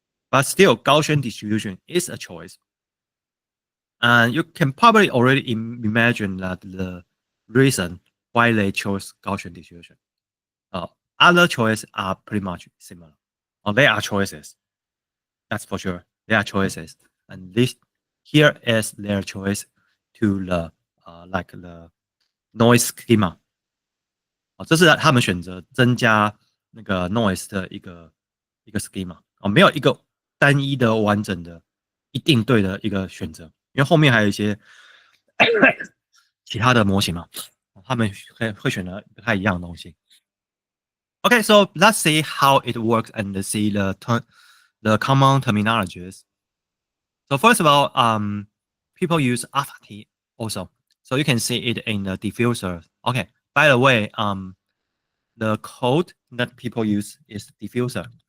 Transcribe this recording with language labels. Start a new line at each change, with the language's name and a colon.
English: But still, Gaussian distribution is a choice. And you can probably already imagine that the reason why they chose Gaussian distribution. Uh, Other choices are pretty much similar. They are choices. That's for sure. They are choices. And this here is their choice to the like the noise schema.
Chinese: 这是他们选择增加那个 noise 的一个 schema 没有一个单一的完整的一定对的一个选择，因为后面还有一些其他的模型嘛，他们会选择不太一样的东西。
English: Okay, so let's see how it works and see the common terminologies. So first of all, people use alpha T also. So you can see it in the diffuser. Okay, by the way, the code that people use is diffuser.